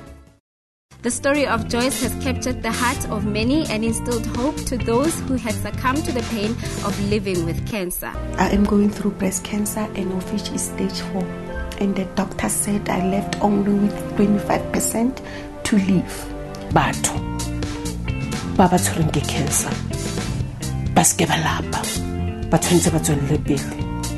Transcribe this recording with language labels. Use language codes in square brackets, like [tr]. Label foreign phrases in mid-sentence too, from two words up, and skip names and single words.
[en] The story of Joyce has captured the heart of many and instilled hope to those who had succumbed to the pain of living with cancer. I am going through breast cancer and of which is stage 4. And the doctor said I left only with 25% to live. [tn] Batho ba tshwereng ke cancer ba se ke ba lapa ba tshwanetse ba tswelele pele.